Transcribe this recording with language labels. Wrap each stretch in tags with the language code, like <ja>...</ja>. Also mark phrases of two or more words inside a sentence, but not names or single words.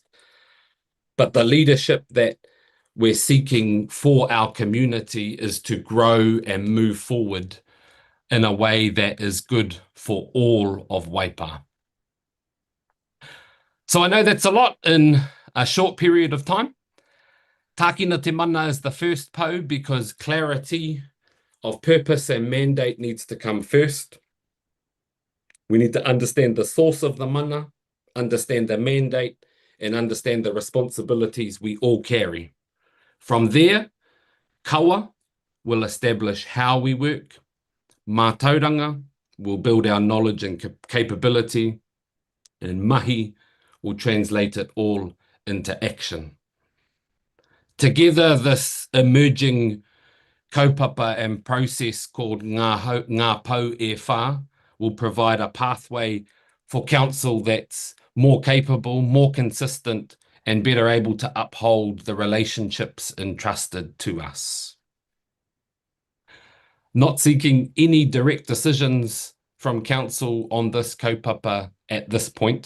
<en>But the leadership that we're seeking for our community is to grow and move forward in a way that is good for all of Waipa. So I know that's a lot in a short period of time.</en> <mi>Tākina te mana</mi> <en>is the first pou because clarity of purpose and mandate needs to come first. We need to understand the source of the mana, understand the mandate, and understand the responsibilities we all carry. From there, kawa will establish how we work. Mātauranga will build our knowledge and capability. And mahi will translate it all into action. Together, this emerging kaupapa and process called</en> <mi>ngā pou e whā</mi> <en>will provide a pathway for council that's more capable, more consistent, and better able to uphold the relationships entrusted to us. Not seeking any direct decisions from council on this kaupapa at this point.</en>